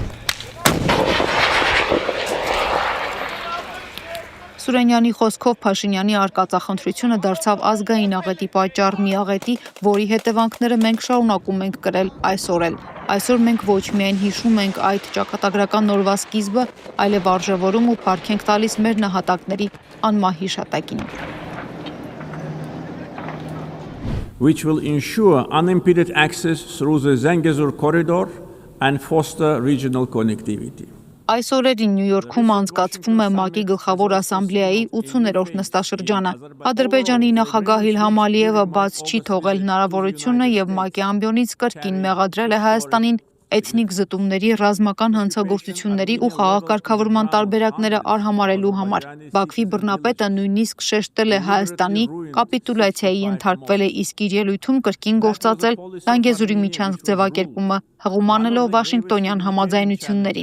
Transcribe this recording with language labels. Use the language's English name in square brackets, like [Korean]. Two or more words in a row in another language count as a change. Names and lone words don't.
[Armenian] Սուրենյանի խոսքով Փաշինյանի արկածախնդրությունը դարձավ ազգային աղետի պատճառ, մի աղետի, որի հետևանքները մենք շարունակում ենք կրել այսօր էլ։ Այսօր մենք ոչ միայն հիշում ենք այդ ճակատագրական օրվա սկիզբը, այլև արժևորում ու փառք ենք տալիս մեր նահատակների անմահ հիշատակին։ [English] Which will ensure unimpeded access through the Zangezur corridor and foster regional connectivity. [Armenian] Այս օրերին Նյու Յորքում անցկացվում է ՄԱԿ-ի գլխավոր ասամբլեայի 80-րդ նստաշրջանը։ Ադրբեջանի նախագահ Իլհամ Ալիևը բաց չի թողել հնարավորությունը եւ ՄԱԿ-ի ամբիոնից կրկին մեղադրել է Հայաստանին էթնիկ զտումների, ռազմական հանցագործությունների ու խաղաղ կարգավորման տարբերակները արհամարելու համար։ Բաքվի բռնապետը նույնիսկ շեշտել է Հայաստանի կապիտուլյացիայի ենթարկվել է, իսկ իր ելույթում կրկին գործածել Զանգեզուրի միջանցք ձևակերպումը, հղում անելով Վաշինգտոնյան համաձայնություններին։